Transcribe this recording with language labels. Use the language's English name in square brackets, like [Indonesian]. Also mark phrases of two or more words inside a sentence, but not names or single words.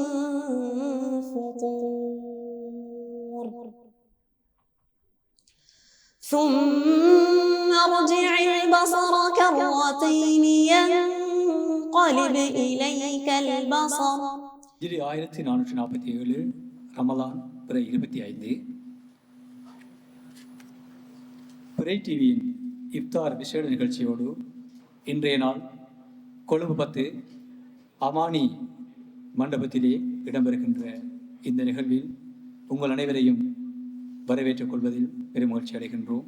[Arabic] فطور ثم ارجع البصر كرتين ينقلب إليك البصر. [Tamil] 1447 ரமலான் பிறை 25 பிறை டிவியின் இஃப்தார் விசேட நிகழ்ச்சியோடு இன்றைய நாள் கொழும்பு 10 அமானி மண்டபத்திலே இடம்பெறுகின்ற இந்த நிகழ்வில் உங்கள் அனைவரையும் வரவேற்றுக் கொள்வதில் பெருமகிழ்ச்சி அடைகின்றோம்.